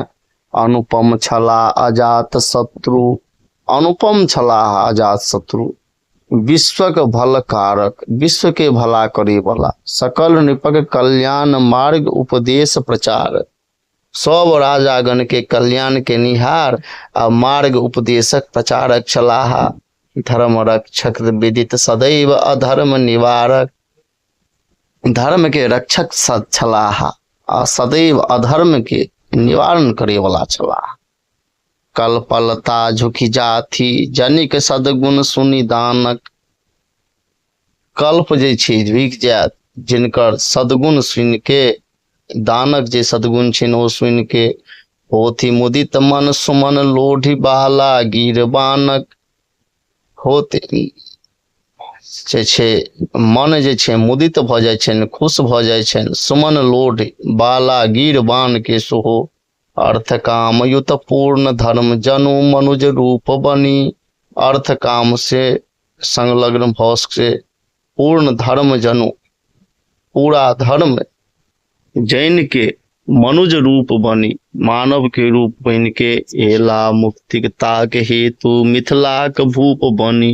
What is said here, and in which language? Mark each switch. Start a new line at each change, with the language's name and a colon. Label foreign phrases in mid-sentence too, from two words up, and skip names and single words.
Maithili: अनुपम छलाह अजात शत्रु, अनुपम छलाह अजात शत्रु। विश्वक भल कारक, विश्व के भला करे वाला। सकल नृपक कल्याण मार्ग उपदेश प्रचार। सब राजागण के कल्याण के निहार आ मार्ग उपदेशक प्रचारक छलाह। धर्म रक्षक विदित सदैव अधर्म निवारक। धर्म के रक्षक छलाह आ सदैव अधर्म के निवारण करे वाला छलाह। कल्पलता झुकी जाथी, जनिक सदगुण सुनि दानक। कल्प जे छै झुकि जायत जिनकर सदगुण सुनि के, दानक जे सदगुण छिन ओ सुनि के। होथी मुदित मन सुमन लोढ़ी बाला गिरबानक। होते जे छै मन जे छै मुदित भऽ जाइ छनि, खुश भऽ जाइ छनि। सुमन लोढ़ बाला गिर बान के सोहो, अर्थ काम युत पूर्ण धर्म जनु मनुज रूप बनी। अर्थ काम से संलग्न भाव से पूर्ण धर्म जनु, पूरा धर्म जैन के मनुज रूप बनी, मानव के रूप बन के एला मुक्ति के ताक हेतु मिथिला के भूप बनी।